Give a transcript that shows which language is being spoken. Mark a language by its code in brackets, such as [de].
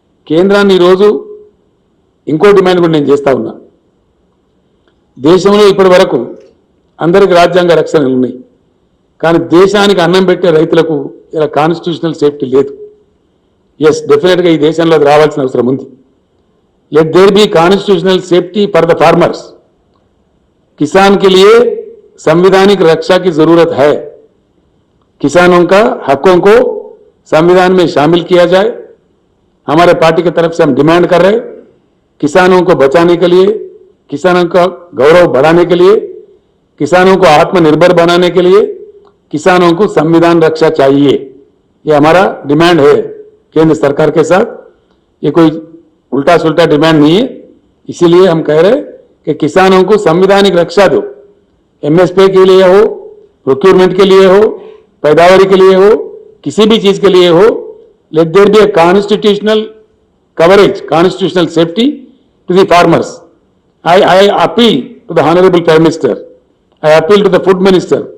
[te] కేంద్రాన్ని ఈరోజు ఇంకో డిమాండ్ కూడా నేను చేస్తా ఉన్నా. దేశంలో ఇప్పటి వరకు అందరికి రాజ్యాంగ రక్షణలు ఉన్నాయి, కానీ దేశానికి అన్నం పెట్టే రైతులకు ఇలా కాన్స్టిట్యూషనల్ సేఫ్టీ లేదు. ఎస్, డెఫినెట్గా ఈ దేశంలో అది రావాల్సిన అవసరం ఉంది. [en] Let there be constitutional safety for the farmers. [hi] किसान के लिए संवैधानिक रक्षा की जरूरत है. किसानों का हकों को संविधान में शामिल किया जाए. हमारे पार्टी की तरफ से हम डिमांड कर रहे हैं, किसानों को बचाने के लिए, किसानों का गौरव बढ़ाने के लिए, किसानों को आत्मनिर्भर बनाने के लिए किसानों को संविधान रक्षा चाहिए. ये हमारा डिमांड है केंद्र सरकार के साथ. ये कोई उल्टा सुल्टा डिमांड नहीं है. इसीलिए हम कह रहे हैं कि किसानों को संवैधानिक रक्षा दो. एमएसपी के लिए हो, प्रोक्योरमेंट के लिए हो, पैदावारी के लिए हो, किसी भी चीज के लिए हो, [en] Let there be a constitutional coverage, constitutional safety to the farmers. I appeal to the Honorable Prime Minister. I appeal to the Food Minister.